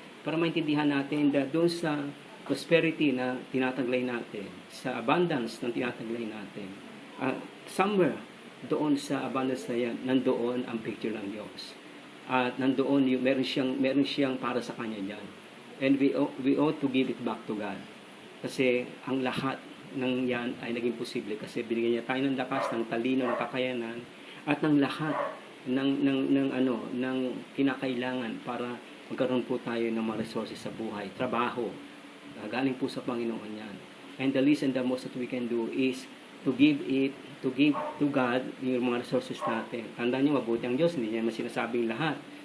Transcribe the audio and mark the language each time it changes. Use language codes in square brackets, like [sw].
[tl] Para maintindihan natin na doon sa prosperity na tinataglay natin, sa abundance na tinataglay natin, somewhere doon sa abundance na yan, nandoon ang picture ng Diyos. At nandoon meron siyang para sa Kanya dyan. [en] And we ought to give it back to God. [tl] Kasi ang lahat ng yan ay naging posible kasi binigyan niya tayo ng lakas, ng talino, ng kakayanan, at ng lahat ng kinakailangan para magkaroon po tayo ng mga resources sa buhay, trabaho. Galing po sa Panginoon yan. [en] And the least and the most that we can do is to give to God [tl] yung mga resources natin. Tandaan niyo, mabuti ang Diyos, hindi niya naman sinasabing lahat.